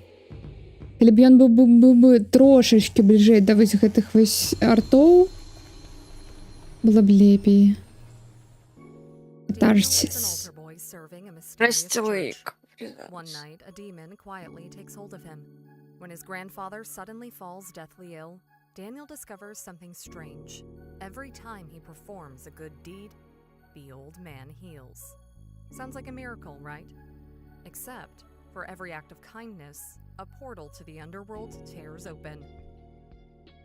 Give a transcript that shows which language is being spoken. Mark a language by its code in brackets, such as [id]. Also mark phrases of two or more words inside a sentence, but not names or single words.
[be] Калі б ён быў бы трошачкі бліжэй да вось гэтых вось артоў, было б лепей. Катарсіс. Простилык. [en] One night, a demon quietly takes hold of him. When his grandfather suddenly falls deathly ill, Daniel discovers something strange. Every time he performs a good deed, the old man heals. Sounds like a miracle, right? Except, for every act of kindness, a portal to the underworld tears open.